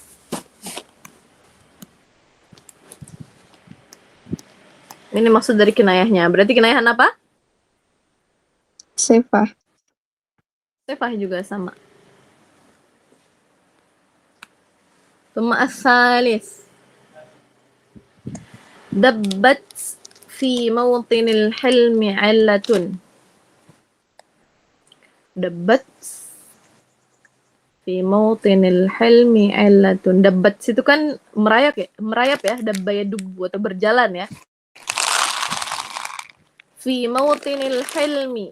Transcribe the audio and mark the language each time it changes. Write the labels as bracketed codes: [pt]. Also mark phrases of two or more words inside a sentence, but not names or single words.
[id] Ini maksud dari kinayahnya. Berarti kinayah apa? Sifah. Sifah juga sama. [ar] ثم الثالث. دبت في موطن الحلم علة. دبت في موطن الحلم علة. [id] Dabbat itu kan merayap ya, [ar] دب يدب [id] atau berjalan ya. [ar] في موطن الحلم.